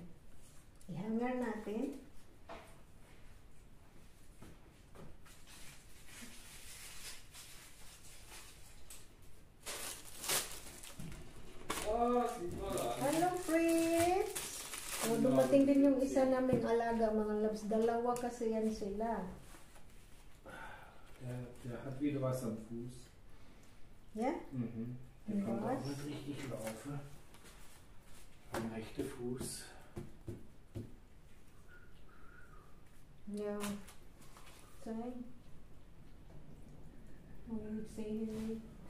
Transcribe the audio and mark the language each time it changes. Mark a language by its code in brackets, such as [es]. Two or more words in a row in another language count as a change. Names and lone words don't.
[tl] I-hanger natin. [en] Hello, friends! [tl] O, dumating din yung isa naming alaga, mga loves. Dalawa kasi yan sila. [de] Der hat wieder was am Fuß. Ja? Mhm. Der kommt auch nicht richtig laufen. Am rechten Fuß. Ja. Zeig. [en] Oh, you see him.